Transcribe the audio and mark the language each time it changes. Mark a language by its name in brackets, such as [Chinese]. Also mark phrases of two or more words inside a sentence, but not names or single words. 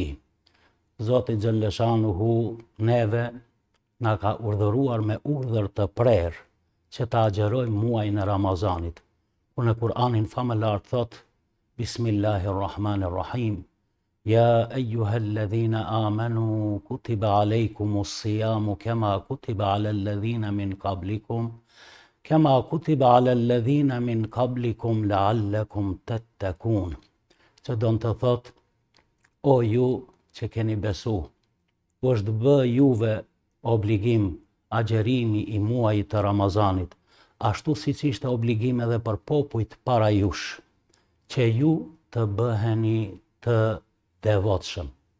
[Albanian] Zoti Xhalleshanuhu neve na ka urdhëruar me urdhër të prerë që ta agjërojmë muajin e Ramazanit. Kur në Kur'anin famëlar thot [Arabic] بسم الله الرحمن الرحيم يا أيها الذين آمنوا كتب عليكم الصيام كما كتب على الذين من قبلكم لعلكم تتقون. [Albanian] Që do të thot, o ju që keni besu, është bë juve obligim agjërimi i muajit të Ramazanit, ashtu siç ishte obligim edhe për popujt para jush, që ju të bëheni të devotshëm.